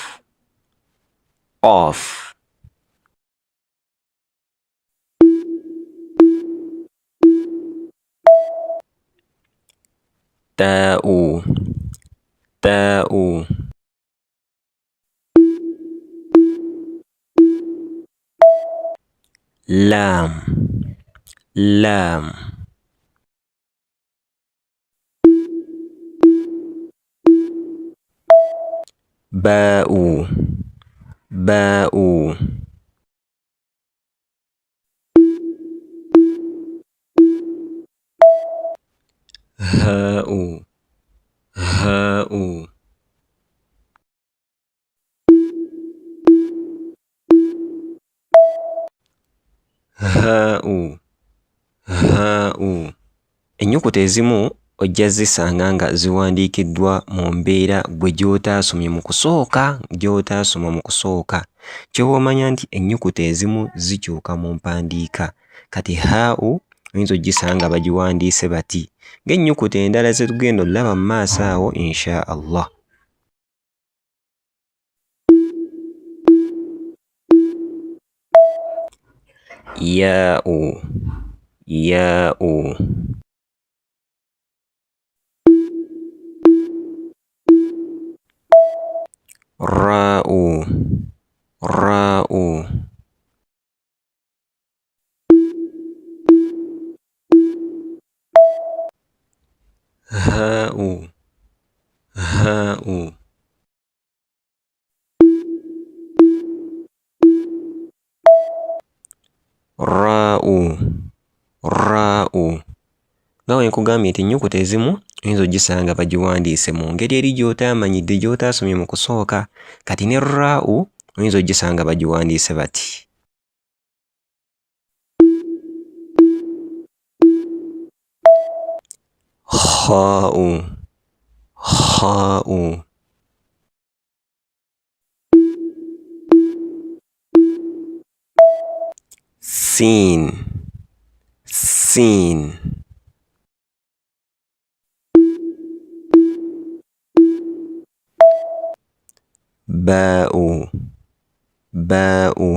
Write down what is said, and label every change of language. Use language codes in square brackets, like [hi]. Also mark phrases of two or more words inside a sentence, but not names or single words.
[ar] قاف تاء تاء لام لام باء باء هاء هاء هاء هاء. [lg] Ennyukuta ezimu ojja zisanga nga ziwandiikiddwa mu mbeera gwe gy'otaasomye mu kusooka gy'otaasoma mu kusooka. Ky'oba omanya nti ennyukuta ezimu zikyuka mu mpandiika. Kati haa'u oyinza ogisanga bagiwandiise bati ng'ennyukuta endala ze tugenda olaba mu maaso awo [ar] إن شاء الله. ياء ياء راء راء هاء هاء راء راء. [lg] nga bwe nkugambye nti ennyukuta ezimu oyinza ogisanga bagiwandiise mu ngeri eri gy'otaamanyidde gy'otaasomye mu kusooka. Kati ne raa'u oyinza ogisanga bagiwandiise bati. [ar] خاء خاء سين سين باء باء